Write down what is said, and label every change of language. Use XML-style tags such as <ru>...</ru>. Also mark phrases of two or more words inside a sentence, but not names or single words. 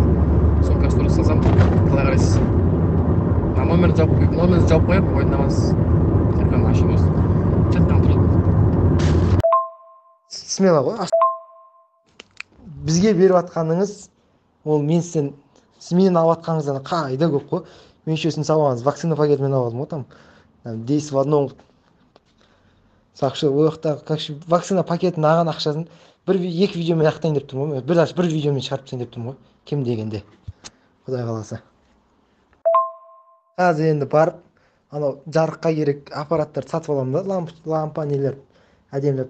<kk>Соны сторисқа салсам, қалай қарайсыз? Номерді жауып қойып, ойнамасыз. Тек қана ашып осы. Чаттан тұрады. Смело ғой. Бізге беріп атқаныңыз, ол сіз менен алып атқаныңыздан қайда көп қой. Мен еще сіздің сабағыңыз вакцина пакетімен алып алдым ғой,</kk> <ru>там 10 в одном.</ru> <kk>Сақшы, ол жақта вакцина пакетін алған ақшасын 1-2 видеомен ақтайын деп тұрмын ғой. Бір видеомен шығарып тастайын деп тұрмын ғой. Кем дегенде. Құдай қаласа. Қазір енді барып, анау жарыққа керек аппараттарды сатып аламын да, лампа нелер әдемілеп.</kk>